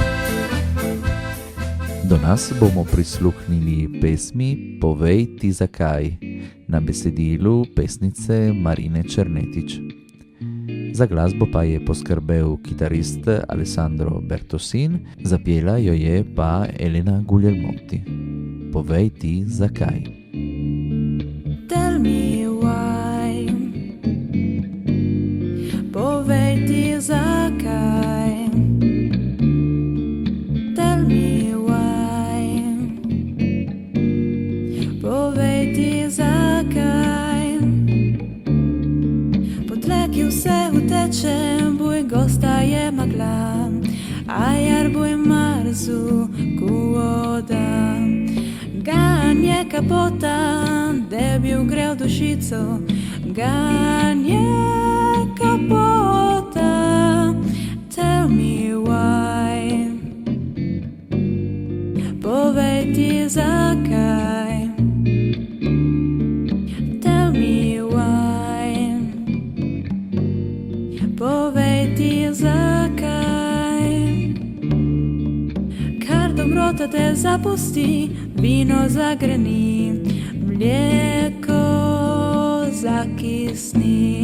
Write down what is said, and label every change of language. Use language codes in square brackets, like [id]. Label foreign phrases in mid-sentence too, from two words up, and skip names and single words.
[sl] Do nas bomo prisluhnili pesmi Povej ti zakaj na besedilu pesnice Marine Černetič. Za glasbo pa je poskrbel kitarist Alessandro Bertosin, zapela jo je pa Elena Guglielmotti. Povej ti zakaj. [en] Tell me why. [sl] Povej ti zakaj. [en] Tell me why. [sl] Povej ti zakaj. Po tleki vse uteče, boj gosta je magla, a jar boj marzu kuoda. Ganje kapota, da bi ugrel dušico, ganje kapota. [en] Tell me why. [sl] Povej ti zakaj. [en] Tell me why. [sl] Povej ti zakaj. Kar dobrota te zapusti, vino zagreni, mlijeko zakisni.